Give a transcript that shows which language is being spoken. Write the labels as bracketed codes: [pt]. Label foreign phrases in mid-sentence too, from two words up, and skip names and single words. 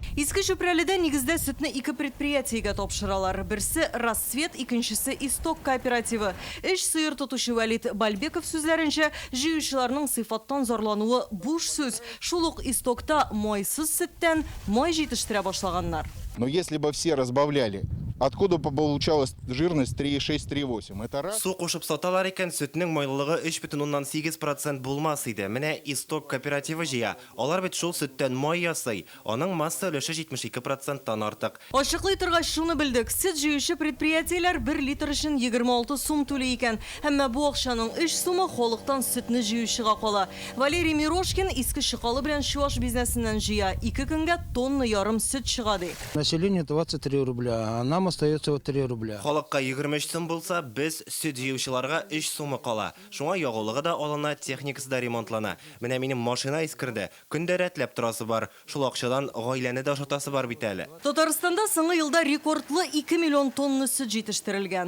[tt] Иске Чүпрәледә нигездә сөтне 2 предприятиегә тапшыралар. Берсе Рассвет, икенчесе Исток кооперативы. Эш сыер тотучы Валид Бальбеков сүзләренчә, җыючыларның сыйфаттан зарлануы буш сүз. Шул ук Истокта майсыз сөттән май җитештерә башлаганнар. [ru] Но если бы все разбавляли, откуда получалась жирность 3,6-3,8? Это раз. [tt] Су кушып саталар икән, сөтнең майлылыгы 3,8% булмас иде. Менә Исток кооперативы җыя. Алар бит шул сөттән май ясый. Аның масса өлеше 72%-тан артык. Ачыклый торгач шуны белдек. Сөт җыючы предприятиеләр 1 литр өчен 26 сум түли икән. Әмма бу акчаның 3 сумы халыктан сөтне җыючыга кала. Валерий Мирошкин иске Чыкалы белән Чуаш бизнесыннан җыя. 2 көнгә тонна ярым сөт чыга ди. [ru] Население 23 рубля, а нам остается 3 рубля. [tt] Халыкка 23 сум булса, без сөт җыючыларга 3 сумы кала. Шуңа ягулыгы да алына, техникасы да ремонтлана. Менә минем машина искерде. Көндә рәтләп торасы бар. Шул акчадан гаиләне дә ашатасы бар бит әле. Татарстанда соңгы елда рекордлы 2 миллион тонна сөт җитештерелгән.